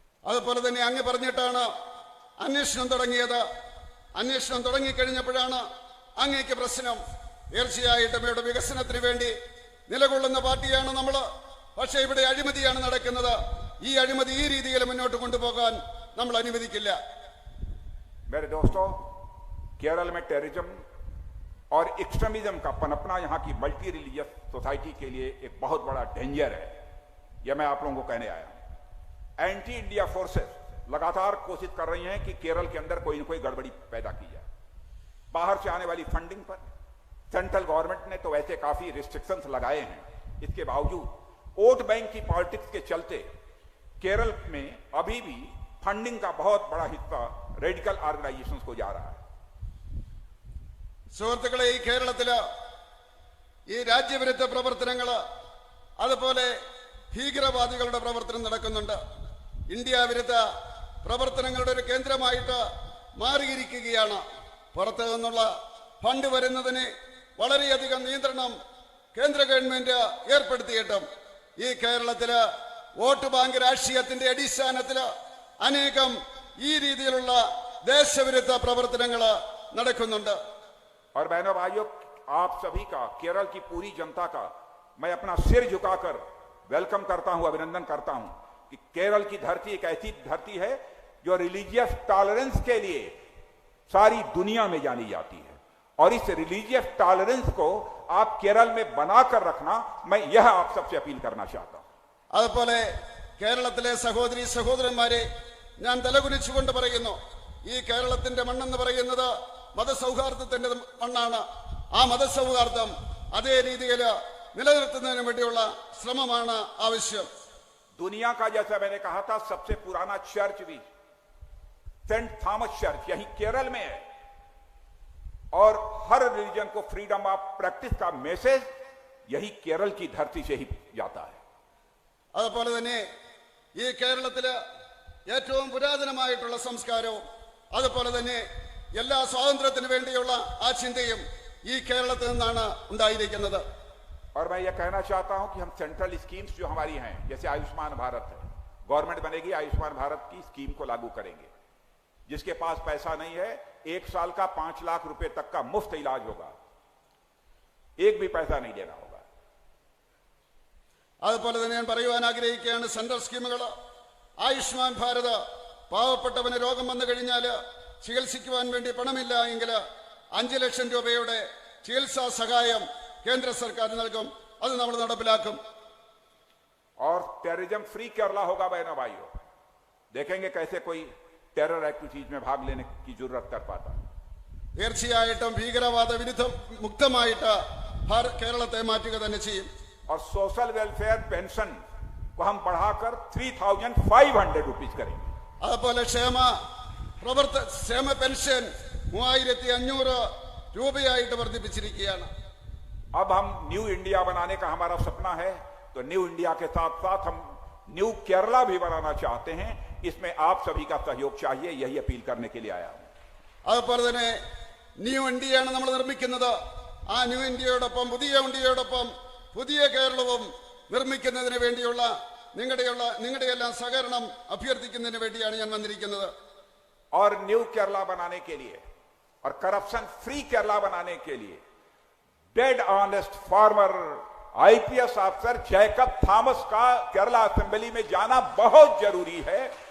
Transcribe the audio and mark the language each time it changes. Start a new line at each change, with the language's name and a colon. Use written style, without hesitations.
Malayalam: അതുപോലെ തന്നെ അങ്ങ് പറഞ്ഞിട്ടാണ് അന്വേഷണം തുടങ്ങിയത്. അന്വേഷണം തുടങ്ങിക്കഴിഞ്ഞപ്പോഴാണ് അങ്ങേക്ക് പ്രശ്നം. തീർച്ചയായിട്ടും ഇവിടെ വികസനത്തിന് വേണ്ടി നിലകൊള്ളുന്ന പാർട്ടിയാണ് നമ്മൾ. പക്ഷേ ഇവിടെ അഴിമതിയാണ് നടക്കുന്നത്. ഈ അഴിമതി ഈ രീതിയിൽ മുന്നോട്ട് കൊണ്ടുപോകാൻ നമ്മൾ അനുവദിക്കില്ല.
Hindi: मेरे दोस्तों, केरल में टेररिज्म और एक्सट्रीमिज्म का पनपना यहां की मल्टी रिलीजियस सोसाइटी के लिए एक बहुत बड़ा डेंजर है। यह मैं आप लोगों को कहने आया हूं। एंटी इंडिया फोर्सेस लगातार कोशिश कर रही हैं कि केरल के अंदर कोई न कोई गड़बड़ी पैदा की जाए। बाहर से आने वाली फंडिंग पर सेंट्रल गवर्नमेंट ने तो वैसे काफी रिस्ट्रिक्शंस लगाए हैं। इसके बावजूद वोट बैंक की पॉलिटिक्स के चलते केरल में अभी भी फंडिंग का बहुत बड़ा हिस्सा रेडिकल ऑर्गेनाइजेशंस को जा रहा है।
Malayalam: സുഹൃത്തുക്കളെ, ഈ കേരളത്തില് ഈ രാജ്യവിരുദ്ധ പ്രവർത്തനങ്ങൾ, അതുപോലെ ഭീകരവാദികളുടെ പ്രവർത്തനം നടക്കുന്നുണ്ട്. ഇന്ത്യ വിരുദ്ധ പ്രവർത്തനങ്ങളുടെ ഒരു കേന്ദ്രമായിട്ട് മാറിയിരിക്കുകയാണ്. പുറത്തു നിന്നുള്ള ഫണ്ട് വരുന്നതിന് വളരെയധികം നിയന്ത്രണം കേന്ദ്ര ഗവൺമെന്റ് ഏർപ്പെടുത്തിയിട്ടും ഈ കേരളത്തില് വോട്ട് ബാങ്ക് രാഷ്ട്രീയത്തിന്റെ അടിസ്ഥാനത്തിൽ അനേകം ഈ രീതിയിലുള്ള ദേശവിരുദ്ധ പ്രവർത്തനങ്ങൾ നടക്കുന്നുണ്ട്.
Hindi: और बहनों भाइयों, आप सभी का, केरल की पूरी जनता का मैं अपना सिर झुकाकर वेलकम करता हूं, अभिनंदन करता हूं कि केरल की धरती एक ऐसी धरती है जो रिलीजियस टॉलरेंस के लिए सारी दुनिया में जानी जाती है। और इस रिलीजियस टॉलरेंस को आप केरल में बनाकर रखना, मैं यह आप सबसे अपील करना चाहता हूं।
Malayalam: അതുപോലെ കേരളത്തിലെ സഹോദരി സഹോദരന്മാരെ ഞാൻ തലകുനിച്ചുകൊണ്ട് പറയുന്നു, ഈ കേരളത്തിന്റെ മണ്ണെന്ന് പറയുന്നത് മതസൗഹാർദ്ദത്തിന്റെ മണ്ണാണ്. ആ മതസൗഹാർദ്ദം അതേ രീതിയിൽ നിലനിർത്തുന്നതിന് വേണ്ടിയുള്ള ശ്രമമാണ് ആവശ്യം.
Hindi: दुनिया का, जैसा मैंने कहा था, सबसे पुराना चर्च भी सेंट थॉमस चर्च यही केरल में है। और हर रिलीजन को फ्रीडम ऑफ प्रैक्टिस का मैसेज यही केरल की धरती से ही जाता है।
Malayalam: അതുപോലെ തന്നെ ഈ കേരളത്തില് ഏറ്റവും പുരാതനമായിട്ടുള്ള സംസ്കാരവും അതുപോലെ തന്നെ എല്ലാ സ്വാതന്ത്ര്യത്തിന് വേണ്ടിയുള്ള ആ ചിന്തയും ഈ കേരളത്തിൽ നിന്നാണ് ഉണ്ടായിരിക്കുന്നത്.
Hindi: और मैं ये कहना चाहता हूं कि हम सेंट्रल स्कीम्स जो हमारी हैं, जैसे आयुष्मान भारत है, गवर्नमेंट बनेगी, आयुष्मान भारत की स्कीम को लागू करेंगे. जिसके पास पैसा नहीं है 1 साल का 5 लाख रुपए तक का मुफ्त इलाज होगा, एक भी पैसा नहीं देना होगा.
Malayalam: അതുപോലെ തന്നെ ഞാൻ പറയുവാൻ ആഗ്രഹിക്കുകയാണ്, സെൻട്രൽ സ്കീമുകൾ ആയുഷ്മാൻ ഭാരത് പാവപ്പെട്ടവന് രോഗം വന്നു കഴിഞ്ഞാൽ ചികിത്സിക്കുവാൻ വേണ്ടി പണമില്ല എങ്കിൽ 5 ലക്ഷം രൂപയുടെ ചികിത്സാ സഹായം കേന്ദ്ര സർക്കാർ നൽകും. അത് നമ്മൾ നടപ്പിലാക്കും.
Hindi: और टेररिज्म फ्री केरला होगा बहनों भाइयों. देखेंगे कैसे कोई टेरर एक्टिविटीज में भाग लेने की जरूरत कर पाता.
Malayalam: തീർച്ചയായിട്ടും ഭീകരവാദ വിരുദ്ധം മുക്തമായിട്ട് കേരളത്തെ മാറ്റുക തന്നെ ചെയ്യും.
Hindi: और सोशल वेलफेयर पेंशन को हम बढ़ाकर 3,500 रुपीज करेंगे.
Malayalam: അതുപോലെ ക്ഷേമ പെൻഷൻ 3,500 രൂപയായിട്ട് വർദ്ധിപ്പിച്ചിരിക്കുകയാണ്.
Hindi: अब हम न्यू इंडिया बनाने का हमारा सपना है, तो न्यू इंडिया के साथ साथ हम न्यू केरला भी बनाना चाहते हैं. इसमें आप सभी का सहयोग चाहिए, यही अपील करने के लिए आया हूं.
Malayalam: അതുപോലെ തന്നെ ന്യൂ ഇന്ത്യയാണ് നമ്മൾ നിർമ്മിക്കുന്നത്. ആ ന്യൂ ഇന്ത്യയോടൊപ്പം പുതിയ ഇന്ത്യയോടൊപ്പം പുതിയ കേരളവും നിർമ്മിക്കുന്നതിന് വേണ്ടിയുള്ള നിങ്ങളുടെ എല്ലാം സഹകരണം അഭ്യർത്ഥിക്കുന്നതിന് വേണ്ടിയാണ് ഞാൻ വന്നിരിക്കുന്നത്.
Hindi: और न्यू केरला बनाने के लिए और करप्शन फ्री केरला बनाने के लिए dead honest farmer IPS officer Jacob Thomas का केरला असेंबली में जाना बहुत जरूरी है.